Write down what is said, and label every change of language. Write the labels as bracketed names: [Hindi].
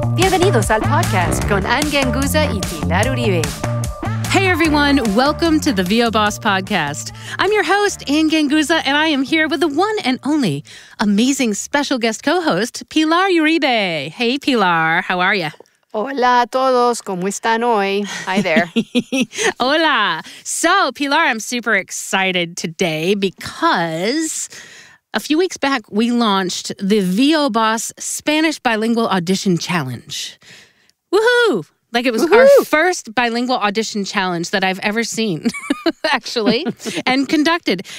[Spanish] Bienvenidos al podcast con Ann Ganguza y Pilar Uribe. [English] Hey everyone, welcome to the VO Boss Podcast. I'm your host, Ann Ganguza, and I am here with the one and only amazing special guest co-host, Pilar Uribe. Hey Pilar, how are you? [Spanish] Hola a todos, ¿cómo están hoy? [English] Hi there. [Spanish] Hola. [English] So, Pilar, I'm super excited today because a few weeks back, we launched the VO Boss Spanish Bilingual Audition Challenge. Woohoo! Like it was our first bilingual audition challenge that I've ever seen, actually, and conducted.